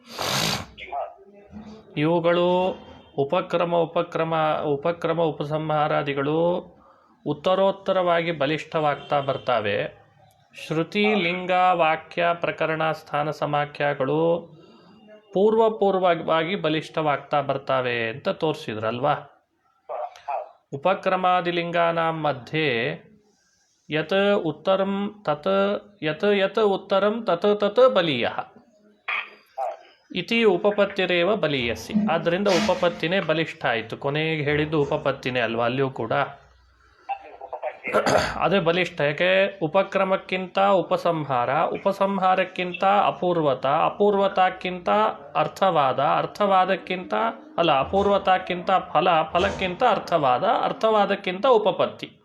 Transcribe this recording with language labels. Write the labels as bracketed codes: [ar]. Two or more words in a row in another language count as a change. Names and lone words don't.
[kn] ಇವುಗಳು ಉಪಕ್ರಮ ಉಪಸಂಹಾರಾದಿಗಳು ಉತ್ತರೋತ್ತರವಾಗಿ ಬಲಿಷ್ಠವಾಗ್ತಾ ಬರ್ತಾವೆ. ಶ್ರುತಿ ಲಿಂಗ ವಾಕ್ಯ ಪ್ರಕರಣ ಸ್ಥಾನ ಸಮಾಖ್ಯಗಳು ಪೂರ್ವವಾಗಿ ಬಲಿಷ್ಠವಾಗ್ತಾ ಬರ್ತಾವೆ ಅಂತ ತೋರಿಸಿದ್ರಲ್ವಾ. [sa] ಉಪಕ್ರಮಾದಿಲಿಂಗಾನಾಂ ಮಧ್ಯೆ ಯತ್ ಉತ್ತರಂ ತತ್ ಬಲೀಯಃ ಇತಿ ಉಪಪತ್ತಿರೇವ ಬಲೀಯಸಿ. [kn] ಆದ್ದರಿಂದ ಉಪಪತ್ತಿನೇ ಬಲಿಷ್ಠ ಆಯಿತು. ಕೊನೆಗೆ ಹೇಳಿದ್ದು ಉಪಪತ್ತಿನೇ ಅಲ್ವಾ, ಅಲ್ಲಿಯೂ ಕೂಡ ಅದೇ ಬಲಿಷ್ಠ. ಯಾಕೆ? ಉಪಕ್ರಮಕ್ಕಿಂತ ಉಪಸಂಹಾರಕ್ಕಿಂತ ಅಪೂರ್ವತಕ್ಕಿಂತ ಅಪೂರ್ವತಕ್ಕಿಂತ ಫಲಕ್ಕಿಂತ ಅರ್ಥವಾದಕ್ಕಿಂತ ಉಪಪತ್ತಿ.